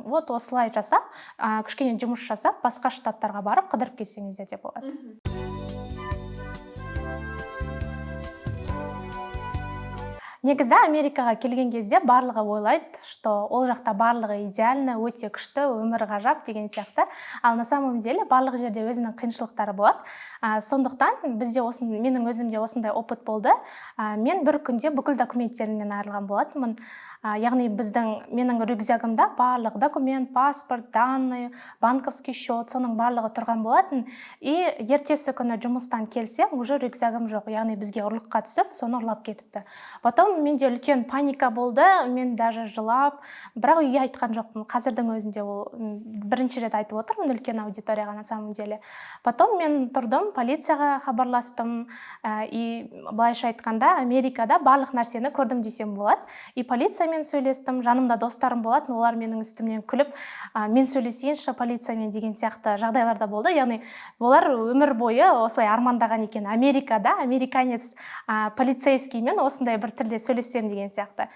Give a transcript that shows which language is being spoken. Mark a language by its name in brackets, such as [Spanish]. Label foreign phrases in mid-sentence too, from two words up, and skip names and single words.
[Kazakh] Вот осылай жасап, кішкене жұмыс жасап, басқа штаттарға барып қыдырып кетсеңіздер де болады. Негізі Америкаға келген кезде барлығы ойлайды, что ол жақта барлығы идеально, өте күшті, өмір ғажап деген сияқты. Ал [Russian] на самом деле [Kazakh] барлық жерде өзінің қиыншылықтары болады. Сондықтан менің өзімде осындай опыт болды. Мен бір күнде бүкіл документтерімнен айырылған болатынмын. Яғни менің рюкзагымда барлық документ, паспорт, данные, [Russian] банковский счет, [Kazakh] соның барлығы тұрған болатын. И ертесі күні жұмыстан келсем, уже рюкзагым жоқ. Яғни бізге ұрлыққа түсіп, соны ұрлап кетіпті. Потом менде үлкен паника болды, мен даже жылап, бірақ үйге айтқан жоқпын. Қазірдің өзінде ол бірінші рет айтып отырмын үлкен аудиторияға [Russian] на самом деле. [Kazakh] Потом мен тұрдым, полицияға хабарластым. И былайша айтқанда, Америкада барлық нәрсені көрдім десем болады. И полициямен сөйлестім, жанымда достарым болатын, олар менің үстімнен күліп, мен сөйлесейінші полициямен деген сияқты жағдайларда болды. Яғни олар өмір бойы осылай армандаған екен, Америкада американец полицейскиймен осындай бір тілде сөйлессем деген сияқты.